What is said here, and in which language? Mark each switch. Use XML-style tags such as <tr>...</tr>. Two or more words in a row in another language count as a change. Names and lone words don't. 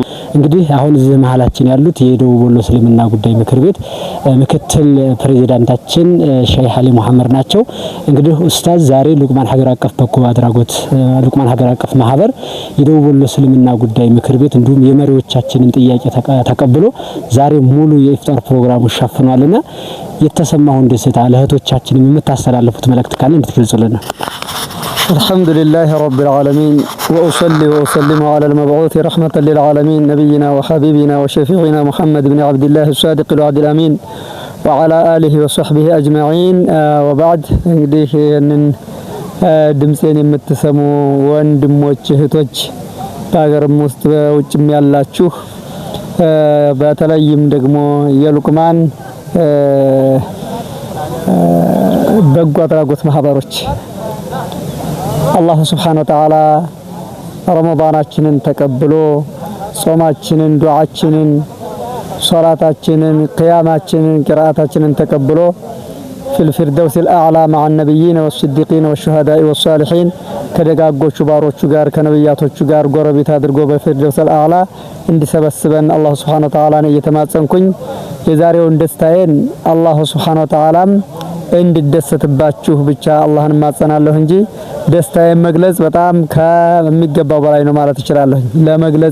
<am>እንግዲህ አሁን እዚህ መሀላችን ያሉት የደቡብ ወሎ እስልምና ጉዳይ ምክር ቤት ምክትል ፕሬዝዳንታችን ሼህ አሊ መሐመድ ናቸው። እንግዲህ ኡስታዝ ዛሬ ሉቅማን ሀገር አቀፍ በጎ አድራጎት ሉቅማን ሀገር አቀፍ ማህበር የደቡብ ወሎ እስልምና ጉዳይ ምክር ቤት እንዲሁም የመሪዎቻችንን ጥያቄ ተቀብሎ ዛሬ ሙሉ የኢፍጣር ፕሮግራሙ ሸፍኗልና የተሰማውን ደስታ ለእህቶቻችንም የምታስተላልፉት መልእክት ካለ እንድትገልጹልን ነው።</am> <ar>الحمد لله رب العالمين وأصلي وأسلم على المبعوث رحمة للعالمين نبينا وحبيبنا وشفيعنا محمد بن عبد الله الصادق الوعد الأمين وعلى آله وصحبه أجمعين وبعد</ar> <am>እንግዲህ ይህንን ድምጼን የምትሰሙ ወንድሞች እህቶች በሀገርም ውስጥ በውጭም ያላችሁ በተለይም ደግሞ የሉቅማን በጎ አድራጎት ማህበሮች አላህ</am> <ar>سبحانه وتعالى</ar> <am>ረመዳናችንን ተቀብሎ ጾማችንን ዱዓችንን ሶላታችንን ቅያማችንን ቅራአታችንን ተቀብሎ</am> <ar>في الفردوس الأعلى مع النبيين والصديقين والشهداء والصالحين</ar> <am>ከደጋጎቹ ባሮቹ ጋር ከነብያቶቹ ጋር ጎረቤት አድርጎ በፊርደውስ አልአዕላ እንዲሰበስበን አላህ</am> <ar>سبحانه وتعالى</ar> <am>እየተማጸንኩኝ የዛሬውን ደስታዬን አላህ</am> <ar>سبحانه و</ar> <am>Ta'ala እንድደሰትባችሁ ብቻ አላህን ማጸናለሁ እንጂ ደስታዬን መግለጽ በጣም ከሚገባው በላይ ነው ማለት እችላለሁ። ለመግለጽ</am>